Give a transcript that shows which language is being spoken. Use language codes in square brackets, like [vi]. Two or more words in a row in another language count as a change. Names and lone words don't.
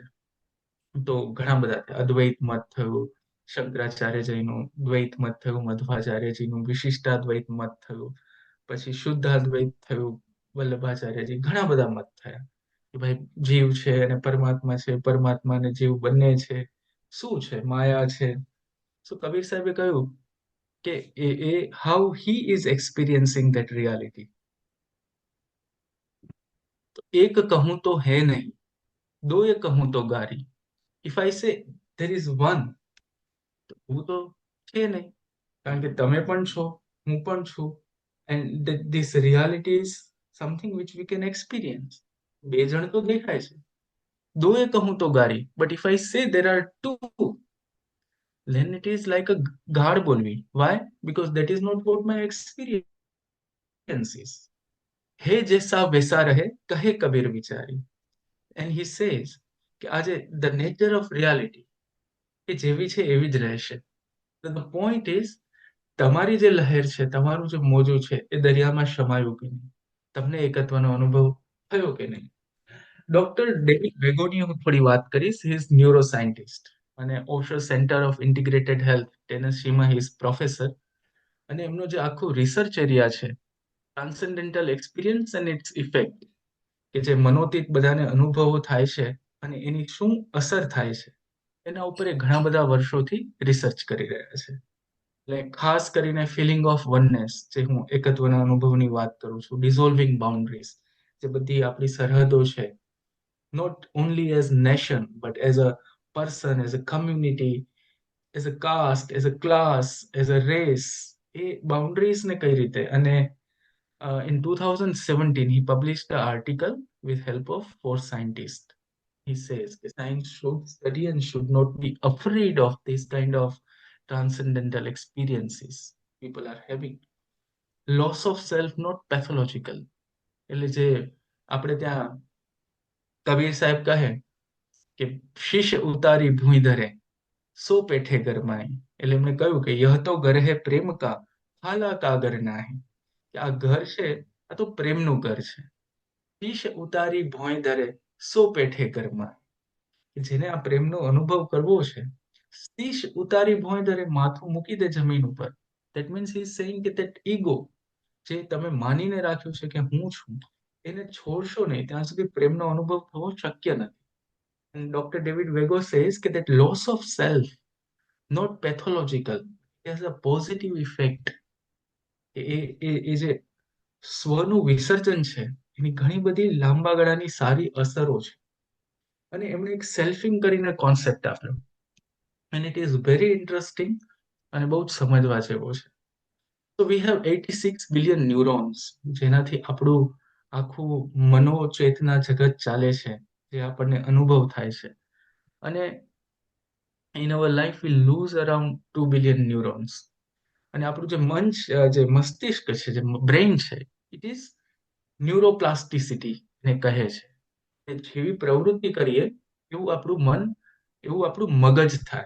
[gu] તો ઘણા બધા અદ્વૈત મત થયું, શંકરાચાર્યજીનું દ્વૈત મત થયું, મધ્વાચાર્યજીનું વિશિષ્ટાદ્વૈત મત થયું, પછી શુદ્ધાદ્વૈત થયું, વલ્લભાચાર્યજી, ઘણા બધા મત થયા કે ભાઈ જીવ છે અને પરમાત્મા છે, પરમાત્મા અને જીવ બંને છે, શું છે, માયા છે. [en] સો [gu] કબીર સાહેબે કહ્યું કે એ [en] how he is experiencing that reality. [hi] तो एक कहूँ तो है नहीं, दो ए कहूँ तो गारी. [en] if I say there is one, [gu] તો હું તો છે નહીં, કારણ કે તમે પણ છો, હું પણ છું. [en] And this reality is something which we can experience. [gu] બે જણ તો દેખાય છે, [hi] दो ए कहूँ तो गारी, [en] but if I say there are two, then it is like a [gu] ગાળ બોલવી. [en] Why? Because that is not what my experience is. [hi] है जैसा वैसा रहे, कहे कबीर विचारी. [en] And he says [gu] કે આજે [en] the nature of reality [gu] એ જેવી છે એવી જ રહેશે. [en] The point is, [gu] તમારી જે લહેર છે, તમારું જે મોજું છે, એ દરિયામાં શમાયું કે નહીં, તમને એકત્વનો અનુભવ થયો કે નહીં. ડોક્ટર ડેવિડ વેગોની હું થોડી વાત કરીશ. [en] he is neuro scientist અને ઓશો સેન્ટર ઓફ ઇન્ટિગ્રેટેડ હેલ્થ ટેનેસીમાં he is professor. [gu] અને એમનો જે આખું [en] research area [gu] છે, [en] transcendental experience and its effect, [gu] કે જે મનોતીત બધાને અનુભવો થાય છે અને એની શું અસર થાય છે, એના ઉપર એ ઘણા બધા વર્ષોથી રિસર્ચ કરી રહ્યા છે. એટલે ખાસ કરીને [en] feeling of oneness, [gu] જે હું એકત્વના અનુભવની વાત કરું છું, [en] dissolving boundaries, [gu] જે બધી આપણી સરહદો છે, [en] not only as nation but as a person, as a community, as a caste, as a class, as a race, [gu] એ બાઉન્ડ્રીઝ ને કઈ રીતે. [en] અને in 2017 he published an article with help of 4 scientists. He says that science should study and should not be afraid of this kind of transcendental experiences people are having. Loss of self not pathological. [gu] એટલે જે આપણે ત્યાં કબીર સાહેબ કહે કે [hi] शीश उतारी भुईं धरे, सो पैठे गरमाय. [gu] એટલે એમણે કહ્યું કે [hi] यह तो घर है प्रेम का, हाला कागर नाही. [gu] કે આ ઘર છે, આ તો પ્રેમનું ઘર છે. [hi] शीश उतारी भोंय धरे, सो पैठे गरमाय. [gu] જેને આ પ્રેમનો અનુભવ કરવો છે, [hi] शीश उतारी भोंय धरे, [gu] માથું મૂકી દે જમીન ઉપર. [en] that means he is saying [gu] કે [en] that ego [gu] જે તમે માનીને રાખ્યું છે કે હું છું, એને છોડશો નહીં ત્યાં સુધી પ્રેમનો અનુભવ થવો શક્ય નથી. [en] And Dr. David Vego says that loss of self, not pathological, has a positive effect. [gu] એ જે સ્વનું વિસર્જન છે, એની ઘણી બધી લાંબા ગાળાની સારી અસરો છે. અને એમણે એક સેલ્ફિંગ કરીને કોન્સેપ્ટ આપ્યો, [en] and it is very interesting [gu] અને બહુ જ સમજવા જેવો છે. [en] So we have 86 billion neurons, [gu] જેનાથી આપણું આખું મનોચેતના જગત ચાલે છે, જે આપણને અનુભવ થાય છે. અને [en] in our life we lose around 2 billion neurons. [gu] અને આપણું જે મન છે, જે મસ્તિષ્ક છે, જે બ્રેઇન છે, [en] it is neuroplasticity [gu] ને કહે છે. કે જેવી પ્રવૃત્તિ કરીએ એવું આપણું મન, એવું આપણું મગજ થાય.